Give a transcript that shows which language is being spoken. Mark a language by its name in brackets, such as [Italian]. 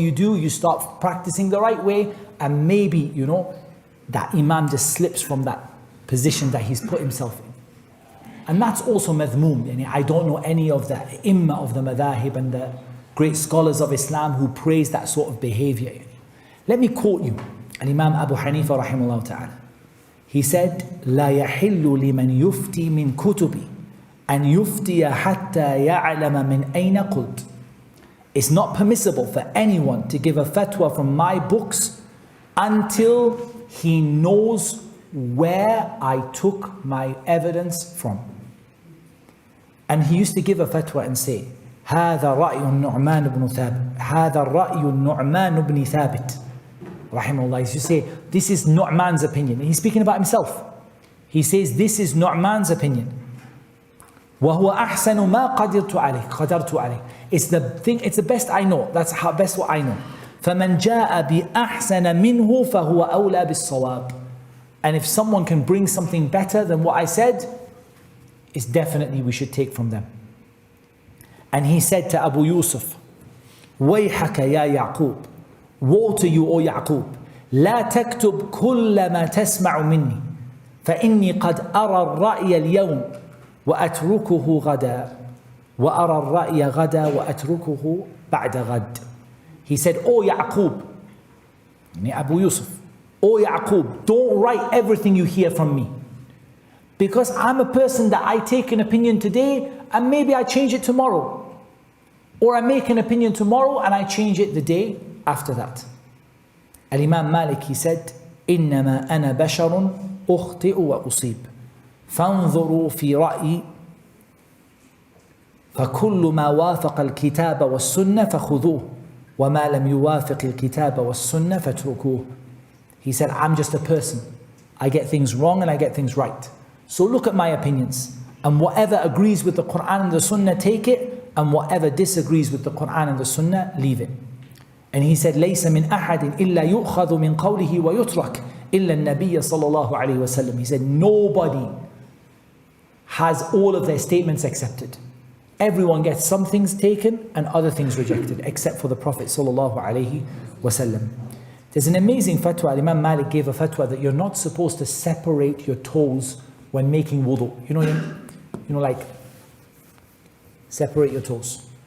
[English] You start practicing the right way, and maybe, that Imam just slips from that position that he's put himself in. And that's also madhmoom. I don't know any of the imma of the madahib and the great scholars of Islam who praise that sort of behavior. Let me quote you Imam Abu Hanifa rahimahullah ta'ala. He said, [Arabic] لا يحل لمن يفتي من كتبي أن يفتي حتى يعلم من أين قلت. [English] It's not permissible for anyone to give a fatwa from my books until he knows where I took my evidence from. And he used to give a fatwa and say, [Arabic] هذا رأي النعمان بن ثابت هذا رأي النعمان بن ثابت rahimahullah. [English] He used to say, this is Nu'man's opinion. And he's speaking about himself. He says, this is Nu'man's opinion. [Arabic] وَهُوَ أَحْسَنُ مَا قَدِرْتُ عَلَيْهِ. [English] It's the best I know. That's how best what I know. [Arabic] فَمَنْ جَاءَ بِأَحْسَنَ مِنْهُ فَهُوَ أَوْلَى بِالصَّوَابِ. [English] And if someone can bring something better than what I said, it's definitely we should take from them. And he said to Abu Yusuf, [Arabic] وَيْحَكَ يَا يَعْقُوبِ. [English] Woe to you, O Yaqub. [Arabic] لا تكتب كل ما تسمع مني فإني قد أرى الرأي اليوم وأتركه غدا وأرى الرأي غدا وأتركه بعد غد. [English] He said, O Yaqub, Abu Yusuf, O Yaqub, don't write everything you hear from me. Because I'm a person that I take an opinion today and maybe I change it tomorrow. Or I make an opinion tomorrow and I change it the day after that. [Arabic] Al-Imam Malik, [English] he said, [Arabic] إِنَّمَا أَنَا بَشَرٌ أُخْطِئُ وَأُصِيبُ فَانظُرُوا فِي رَأْيِ فَكُلُّ مَا وَافَقَ الْكِتَابَ وَالسُّنَّةَ فَخُذُوهُ وَمَا لَمْ يُوَافِقِ الْكِتَابَ وَالسُّنَّةَ فَاتْرُكُوهُ. [English] He said, I'm just a person. I get things wrong and I get things right. So look at my opinions. And whatever agrees with the Quran and the Sunnah, take it. And whatever disagrees with the Quran and the Sunnah, leave it. And he said, [Arabic] لَيْسَ مِنْ أَحَدٍ إِلَّا يُؤْخَذُ مِنْ قَوْلِهِ وَيُتْرَكْ إِلَّا النَّبِيَّ صَلَّى اللَّهُ عَلَيْهِ وَسَلَّمَ. [English] He said, nobody has all of their statements accepted. Everyone gets some things taken and other things rejected, except for the Prophet sallallahu alaihi wasallam. There's an amazing fatwa. Imam Malik gave a fatwa that you're not supposed to separate your toes when making wudu. Like separate your toes.